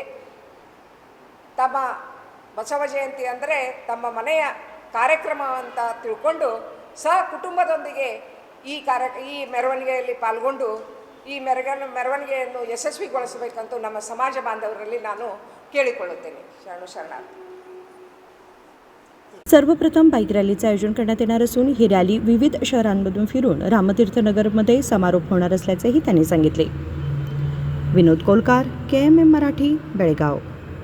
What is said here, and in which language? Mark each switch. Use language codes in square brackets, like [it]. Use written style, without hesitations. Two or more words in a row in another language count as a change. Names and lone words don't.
[kn] ತಮ್ಮ ಬಸವ ಜಯಂತಿ ಅಂದರೆ ತಮ್ಮ ಮನೆಯ ಕಾರ್ಯಕ್ರಮ ಅಂತ ತಿಳ್ಕೊಂಡು ಕುಟುಂಬದೊಂದಿಗೆ ಈ ಮೆರವಣಿಗೆಯಲ್ಲಿ ಪಾಲ್ಗೊಂಡು ಈ ಮೆರವಣಿಗೆಯನ್ನು ಯಶಸ್ವಿಗೊಳಿಸಬೇಕಂತೂ ನಮ್ಮ ಸಮಾಜ ಬಾಂಧವರಲ್ಲಿ ನಾನು ಕೇಳಿಕೊಳ್ಳುತ್ತೇನೆ. ಶರಣಾರ್ಥಿ. [mr] सर्वप्रथम बाईक रॅलीचे आयोजन करण्यात येणार असून ही रॅली विविध शहरांमधून फिरून रामतीर्थनगरमध्ये समारोप होणार असल्याचेही त्यांनी सांगितले. विनोद कोलकार, KMM मराठी, बेळगाव.